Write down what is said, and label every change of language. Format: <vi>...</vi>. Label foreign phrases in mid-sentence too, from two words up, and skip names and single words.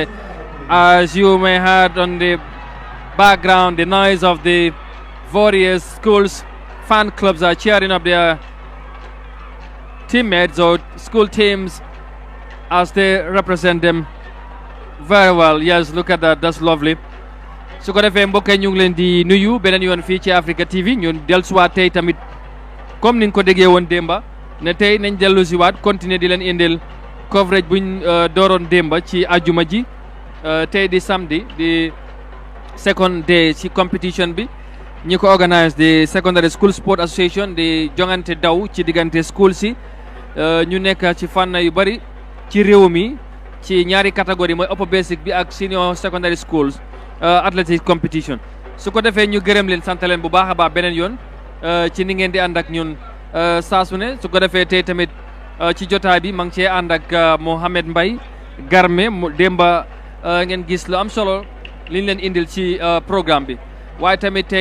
<en>As you may have on the background, the noise of the various schools fan clubs are cheering up their teammates or school teams as they represent them very well. Yes, look at that, that's lovely.</en> <wo>su ko defee mbokk yi ñu ngi leen di nuyu beneen yoon fii ci Africa TV. ñun dellusiwaat tey tamit comme ni nga ko déggee woon démba ne tey nañ dellusiwaat continuer di leen indil coverage buñ dooroon démba ci ajuma ji tey di samedi di</wo> <en>second day</en> <wo>ci competition bi ñi ko organise di Secondary School Sport Association di jongante daw ci diggante school si ñu nekk ci fànn yu bari ci réew mi ci ñaari catégorie mooy</wo> <en>upper basic</en> <wo>bi ak</wo> <en>senior secondary schools athletic competition</en> <wo>su ko defee ñu gërëm leen sant leen bu baax a baax beneen yoon ci ni ngeen di ànd ak ñun saa su ne su ko defee tey tamit ci jotaay bi ma ngi cee ànd ak Mohamed Mbaye Garme démba ngeen gis lu am solo liñ leen indil ci programme bi waaye tamit tey</wo>